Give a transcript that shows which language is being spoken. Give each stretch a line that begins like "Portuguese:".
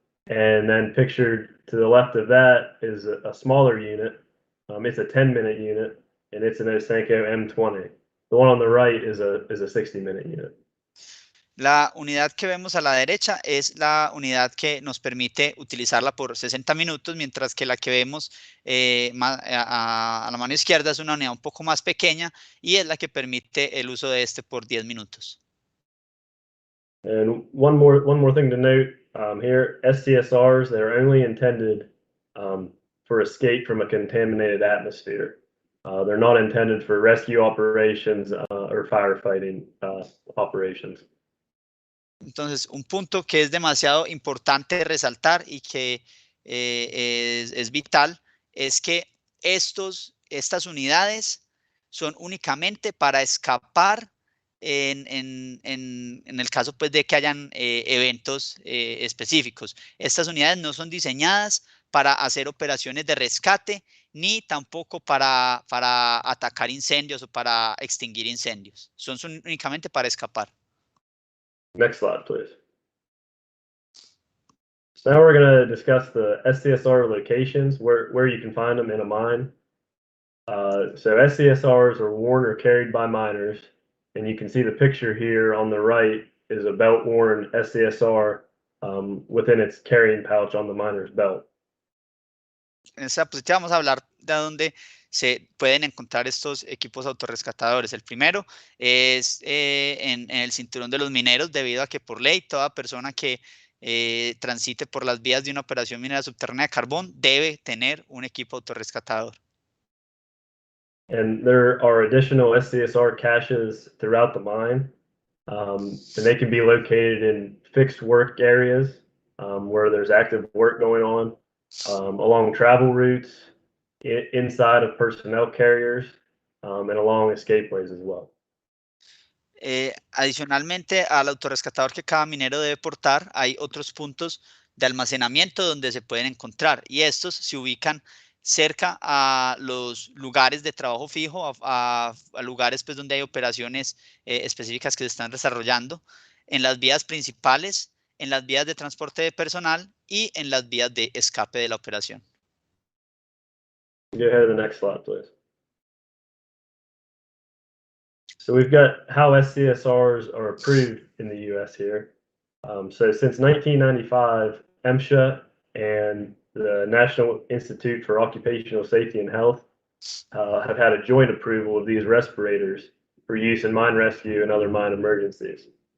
English: And then pictured to the left of that is a smaller unit. It's a 10-minute unit, and it's an Osenko M20. The one on the right is a 60-minute unit.
Spanish: La unidad que vemos a la derecha es la unidad que nos permite utilizarla por 60 minutos, mientras que la que vemos a la mano izquierda es una unidad un poco más pequeña y es la que permite el uso de este por 10 minutos.
English: And one more thing to note here, SCSRs, they're only intended for escape from a contaminated atmosphere. They're not intended for rescue operations or firefighting operations.
Spanish: Entonces, un punto que es demasiado importante resaltar y que es vital es que estas unidades son únicamente para escapar en el caso pues, de que hayan eventos específicos. Estas unidades no son diseñadas para hacer operaciones de rescate, ni tampoco para atacar incendios o para extinguir incendios. Son únicamente para escapar.
English: Next slide, please. So now we're going to discuss the SCSR locations, where you can find them in a mine. So SCSRs are worn or carried by miners, and you can see the picture here on the right is a belt-worn SCSR within its carrying pouch on the miner's belt.
Spanish: En esta diapositiva vamos a hablar de dónde se pueden encontrar estos equipos autorrescatadores. El primero es en el cinturón de los mineros, debido a que por ley toda persona que transite por las vías de una operación minera subterránea de carbón debe tener un equipo autorrescatador.
English: And there are additional SCSR caches throughout the mine, and they can be located in fixed work areas where there's active work going on, along travel routes, inside of personnel carriers, and along escapeways as well.
Spanish: Adicionalmente al autorrescatador que cada minero debe portar, hay otros puntos de almacenamiento donde se pueden encontrar, y estos se ubican cerca a los lugares de trabajo fijo, a lugares pues, donde hay operaciones específicas que se están desarrollando, en las vías principales, en las vías de transporte de personal y en las vías de escape de la operación.
English: Go ahead to the next slide, please. So we've got how SCSRs are approved in the U.S. here. So since 1995, MSHA and the National Institute for Occupational Safety and Health have had a joint approval of these respirators for use in mine rescue and other mine emergencies.